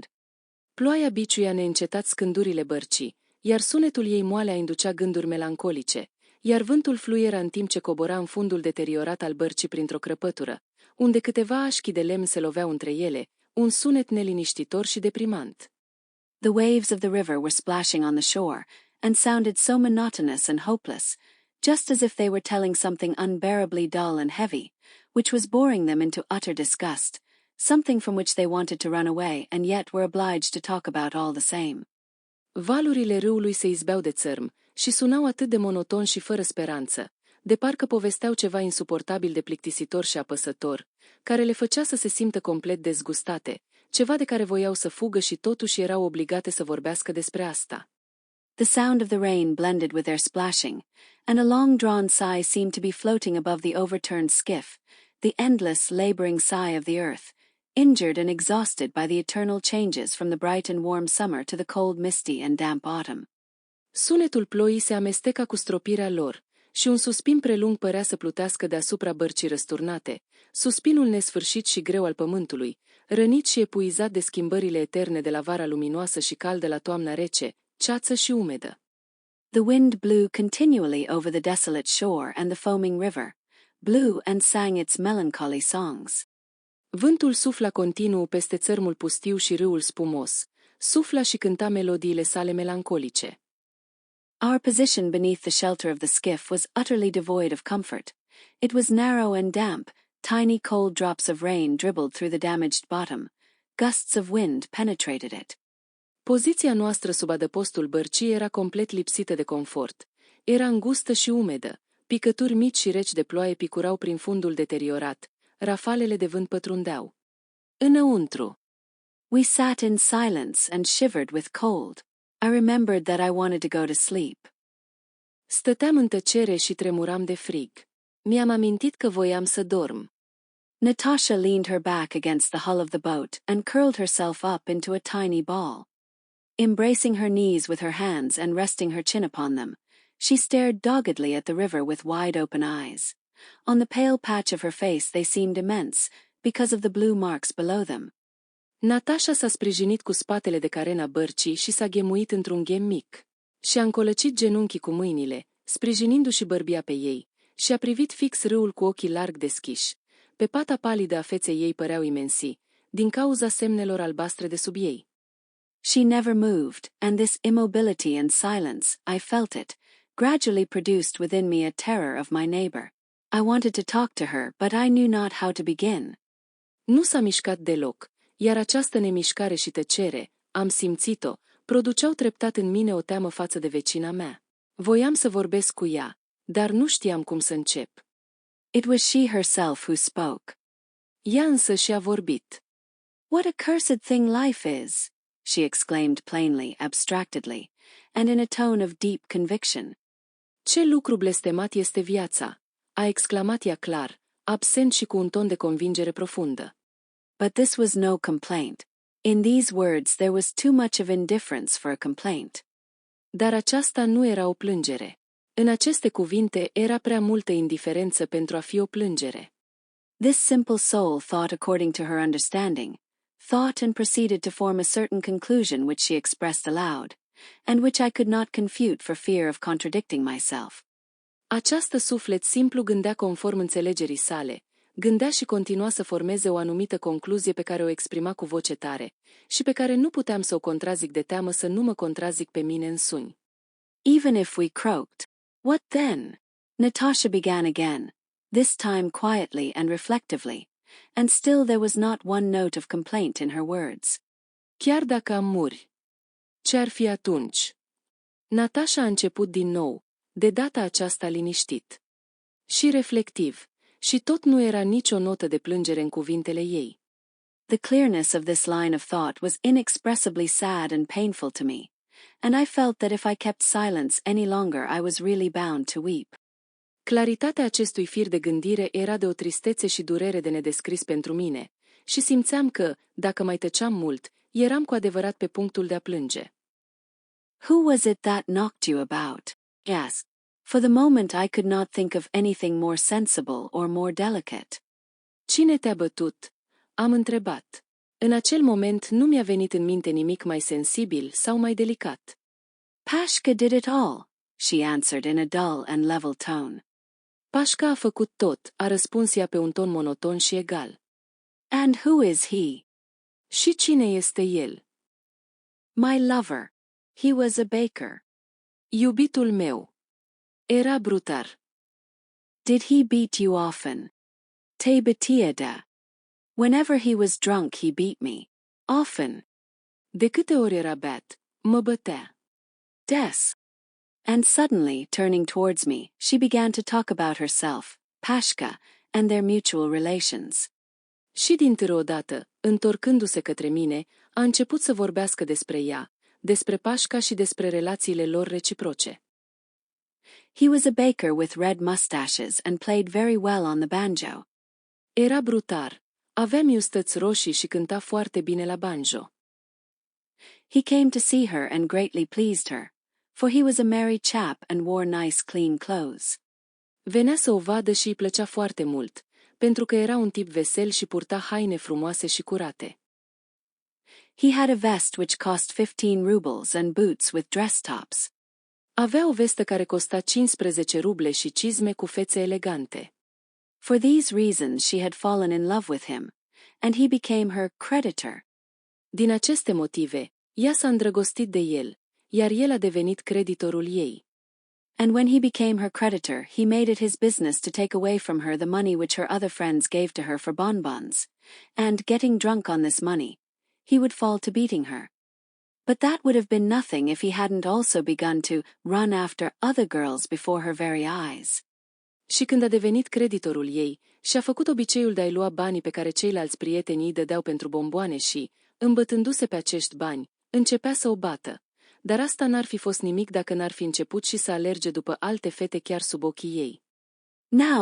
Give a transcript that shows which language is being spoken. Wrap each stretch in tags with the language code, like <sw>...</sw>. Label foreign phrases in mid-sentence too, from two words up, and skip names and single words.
<ro>Ploaia biciuia neîncetat scândurile bărcii, iar sunetul ei moale inducea gânduri melancolice, iar vântul fluiera în timp ce cobora în fundul deteriorat al bărcii printr-o crăpătură, unde câteva așchi de lemn se loveau între ele, un sunet neliniștitor și deprimant.</ro> <en>The waves of the river were splashing on the shore, and sounded so monotonous and hopeless, just as if they were telling something unbearably dull and heavy, which was boring them into utter disgust, something from which they wanted to run away and yet were obliged to talk about all the same.</en> <ro>Valurile râului se izbeau de țărm și sunau atât de monoton și fără speranță, de parcă povesteau ceva insuportabil de plictisitor și apăsător, care le făcea să se simtă complet dezgustate, ceva de care voiau să fugă și totuși erau obligate să vorbească despre asta.</ro> <en>The sound of the rain blended with their splashing, and a long-drawn sigh seemed to be floating above the overturned skiff, the endless, laboring sigh of the earth, injured and exhausted by the eternal changes from the bright and warm summer to the cold, misty and damp autumn.</en> <ro>Sunetul ploii se amesteca cu stropirea lor, și un suspin prelung părea să plutească deasupra bărcii răsturnate, suspinul nesfârșit și greu al pământului, rănit și epuizat de schimbările eterne de la vara luminoasă și caldă la toamna rece, ceață și umedă.</ro> <en>The wind blew continually over the desolate shore and the foaming river, blew and sang its melancholy songs.</en> <ro>Vântul sufla continuu peste țărmul pustiu și râul spumos, sufla și cânta melodiile sale melancolice.</ro> <en>Our position beneath the shelter of the skiff was utterly devoid of comfort. It was narrow and damp, tiny cold drops of rain dribbled through the damaged bottom, gusts of wind penetrated it.</en> <ro>Poziția noastră sub adăpostul bărcii era complet lipsită de confort. Era îngustă și umedă, picături mici și reci de ploaie picurau prin fundul deteriorat, rafalele de vânt pătrundeau. Înăuntru.</ro> <en>We sat in silence and shivered with cold. I remembered that I wanted to go to sleep.</en> <ro>Stăteam în tăcere și tremuram de frig. Mi-am amintit că voiam să dorm.</ro> <en>Natasha leaned her back against the hull of the boat and curled herself up into a tiny ball. Embracing her knees with her hands and resting her chin upon them, she stared doggedly at the river with wide-open eyes. On the pale patch of her face they seemed immense, because of the blue marks below them.</en> <ro>Natasha s-a sprijinit cu spatele de carena bărcii și s-a ghemuit într-un ghem mic. Și-a încolăcit genunchii cu mâinile, sprijinindu-și bărbia pe ei, și a privit fix râul cu ochii larg deschiși. Pe pata palidă a feței ei păreau imensi, din cauza semnelor albastre de sub ei.</ro> <en>She never moved, and this immobility and silence, I felt it, gradually produced within me a terror of my neighbor. I wanted to talk to her, but I knew not how to begin.</en> <ro>Nu s-a mișcat deloc, iar această nemișcare și tăcere, am simțit-o, produceau treptat în mine o teamă față de vecina mea. Voiam să vorbesc cu ea, dar nu știam cum să încep.</ro> <en>It was she herself who spoke.</en> <ro>Ea însă și-a vorbit.</ro> <en>What a cursed thing life is, she exclaimed plainly, abstractedly, and in a tone of deep conviction.</en> <ro>Ce lucru blestemat este viața, a exclamat ea clar, absent și cu un ton de convingere profundă.</ro> <en>But this was no complaint. In these words there was too much of indifference for a complaint.</en> <ro>Dar aceasta nu era o plângere. În aceste cuvinte era prea multă indiferență pentru a fi o plângere.</ro> <en>This simple soul thought according to her understanding, thought and proceeded to form a certain conclusion which she expressed aloud, and which I could not confute for fear of contradicting myself.</en> <ro>Această suflet simplu gândea conform înțelegerii sale, gândea și continua să formeze o anumită concluzie pe care o exprima cu voce tare, și pe care nu puteam să o contrazic de teamă să nu mă contrazic pe mine însumi.</ro> <en>Even if we croaked, what then? Natasha began again, this time quietly and reflectively, and still there was not one note of complaint in her words.</en> <ro>Chiar dacă am muri. Ce-ar fi atunci? Natasha a început din nou, de data aceasta liniștit. Și reflectiv, și tot nu era nicio notă de plângere în cuvintele ei.</ro> <en>The clearness of this line of thought was inexpressibly sad and painful to me, and I felt that if I kept silence any longer I was really bound to weep.</en> <ro>Claritatea acestui fir de gândire era de o tristețe și durere de nedescris pentru mine, și simțeam că, dacă mai tăceam mult, eram cu adevărat pe punctul de a plânge.</ro> <en>Who was it that knocked you about? I asked. For the moment I could not think of anything more sensible or more delicate.</en> <ro>Cine te-a bătut? Am întrebat. În acel moment nu mi-a venit în minte nimic mai sensibil sau mai delicat.</ro> <en>Pashka did it all, she answered in a dull and level tone.</en> <ro>Pașca a făcut tot, a răspuns ea pe un ton monoton și egal.</ro> <en>And who is he?</en> <ro>Și cine este el?</ro> <en>My lover. He was a baker.</en> <ro>Iubitul meu. Era brutar.</ro> <en>Did he beat you often?</en> <ro>Te bătea.</ro> <en>Whenever he was drunk he beat me. Often.</en> <ro>De câte ori era beat, mă bătea. Des.</ro> <en>And suddenly, turning towards me, she began to talk about herself, Pashka, and their mutual relations.</en> <ro>Și dintr-o odată, întorcându-se către mine, a început să vorbească despre ea, despre Pașca și despre relațiile lor reciproce.</ro> <en>He was a baker with red mustaches and played very well on the banjo.</en> <ro>Era brutar, avea miustăți roșii și cânta foarte bine la banjo.</ro> <en>He came to see her and greatly pleased her, for he was a merry chap and wore nice clean clothes.</en> <ro>Venea să o vadă și îi plăcea foarte mult, pentru că era un tip vesel și purta haine frumoase și curate.</ro> <en>He had a vest which cost 15 rubles and boots with dress tops.</en> <ro>Avea o vestă care costa 15 ruble și cizme cu fețe elegante.</ro> <en>For these reasons she had fallen in love with him, and he became her creditor.</en> <ro>Din aceste motive, ea s-a îndrăgostit de el, iar el a devenit creditorul ei.</ro> <en>And when he became her creditor, he made it his business to take away from her the money which her other friends gave to her for bonbons, and, getting drunk on this money, he would fall to beating her. But that would have been nothing if he hadn't also begun to run after other girls before her very eyes.</en> <ro>Și când a devenit creditorul ei, și-a făcut obiceiul de a-i lua banii pe care ceilalți prieteni îi dădeau pentru bomboane și, îmbătându-se pe acești bani, începea să o bată. Dar asta n-ar fi fost nimic dacă n-ar fi început și să alerge după alte fete chiar sub ochii ei.</ro>